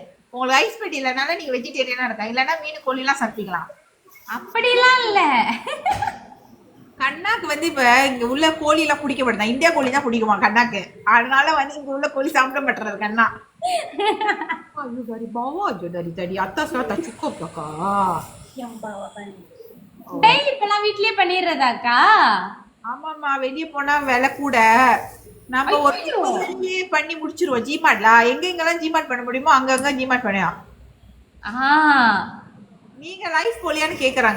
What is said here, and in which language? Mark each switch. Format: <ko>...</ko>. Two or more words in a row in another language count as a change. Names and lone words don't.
<ta>உங்களுக்கு ஐஸ் பெட்டி இல்லைனால நீங்க வெஜிடேரியனா இருக்காங்க, இல்லைன்னா மீன் கோழி எல்லாம் சாப்பிட்டுக்கலாம். அப்படிலாம் இல்ல. கண்ணாக்கு வந்து இப்ப இங்க உள்ள கோழி எல்லாம் பிடிக்க மாட்டேன். இந்தியா கோழி தான் பிடிக்குமா கண்ணாக்கு. அதனால வந்து இங்க உள்ள கோழி சாப்பிட மாட்டேறது கண்ணா.</ta> <ms>ஐயோ dari bawah aja dari tadi atas lah tak cukup kakak. yang bawah kan.</ms> <ta>டெய்லி இப்பலாம் வீட்லயே பண்ணிடுறதாக்கா? ஆமாம்மா, வெளியே போனா விலை கூட. நம்ம ஒரு பண்ணி முடிச்சிருவோம். ஜிமாட்ல எங்கெங்கெல்லாம் ஜிமாட் பண்ண முடியுமோ அங்கங்க ஜிமாட் பண்ணியா. நீங்க லைஃப் போலியான்னு கேக்குறாங்க.</ta>